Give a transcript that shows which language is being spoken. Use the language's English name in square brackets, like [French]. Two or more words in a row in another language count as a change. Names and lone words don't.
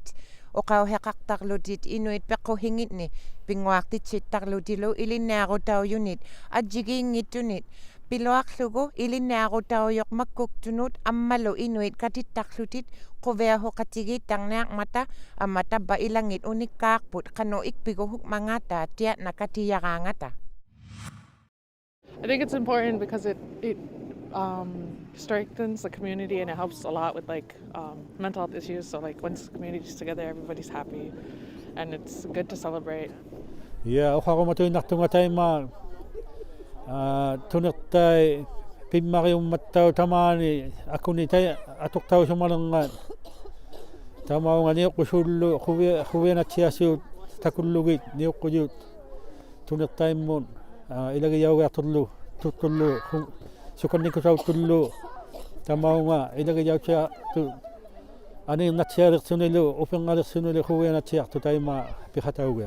[Inuktitut] oqauheqartarlutit inuit pequhingitni pinguartitsittarlutilu ilinniarutaujunit adjigiingittunit piluarlugu ilinniarutaujoq makkuktunut ammalu inuit katittarlutit quviahoqatigit tarniarmata ammatabba ilangit unikkaarput qanu ikpiguhuk mangata tiatna katiyaraangata. [English] I think it's important because it strengthens the community and it helps a lot with mental health issues. So once the community's together, everybody's happy, and it's good to celebrate. Yeah, [Inuktitut] uqaqumatuinnartunga taima tunertai pimmariummattau tamaani akuni tai atuqtausumalernaat tamaunga niuqqusullu quvianatsiasiut takullugit niuqquyut tunertaimmun ilagiyaugaartullu tuttullu sukannikusauttullu tamaunga ilagiyautia tu aniirnatsialertunilu upengalersunili quvianatsiartu taima piqataugia.